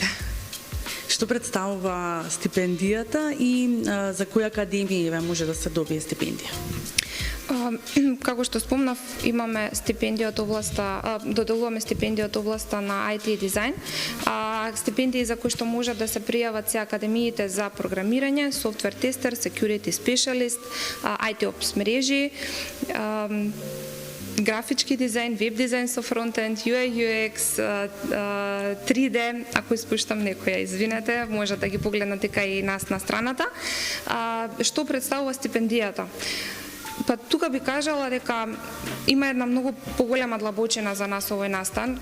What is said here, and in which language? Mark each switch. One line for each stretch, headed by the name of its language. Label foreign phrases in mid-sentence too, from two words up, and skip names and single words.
Macedonian: Што представува стипендијата и за кои академии може да се добие стипендија? Како што спомнав, имаме стипендија од областа, доделуваме стипендија од областа на IT и дизајн, стипендии за кои што можат да се пријават се академиите за програмирање, софтвер тестер,
English: security specialist, IT ops
Macedonian: мрежи, графички дизајн, веб дизајн со фронтенд, UI, UX, 3D, ако испуштам некоја, извинете, може да ги погледнат дека и нас на страната. Што представува стипендијата? Па тука би кажала дека има една многу поголема длабочина за нас овој настан.